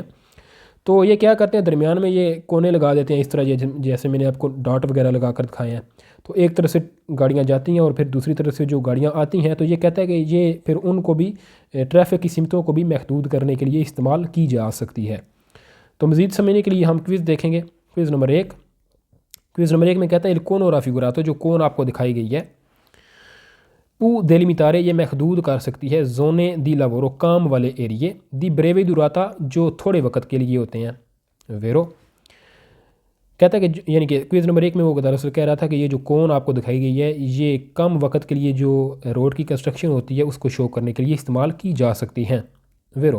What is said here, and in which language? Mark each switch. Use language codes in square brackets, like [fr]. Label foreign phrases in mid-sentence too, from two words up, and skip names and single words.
[ur] تو یہ کیا کرتے ہیں، درمیان میں یہ کونے لگا دیتے ہیں اس طرح، جیسے میں نے آپ کو ڈاٹ وغیرہ لگا کر دکھائے ہیں. تو ایک طرف سے گاڑیاں جاتی ہیں اور پھر دوسری طرف سے جو گاڑیاں آتی ہیں، تو یہ کہتا ہے کہ یہ پھر ان کو بھی ٹریفک کی سمتوں کو بھی محدود کرنے کے لیے استعمال کی جا سکتی ہے. تو مزید سمجھنے کے لیے ہم کوئز دیکھیں گے۔ کوئز نمبر 1 میں کہتا ہے [it] il cono raffigurato, [ur] جو کون آپ کو دکھائی گئی ہے, [it] può delimitare [ur] یہ محدود کر سکتی ہے [it] zone di lavoro [ur] کام والے ایریے, [it] di breve durata [ur] جو تھوڑے وقت کے لیے ہوتے ہیں، ویرو کہتا ہے کہ یعنی کہ کوئز نمبر 1 میں وہ دراصل کہہ رہا تھا کہ یہ جو کون آپ کو دکھائی گئی ہے یہ کم وقت کے لیے جو روڈ کی کنسٹرکشن ہوتی ہے اس کو شو کرنے کے لیے استعمال کی جا سکتی ہیں، ویرو.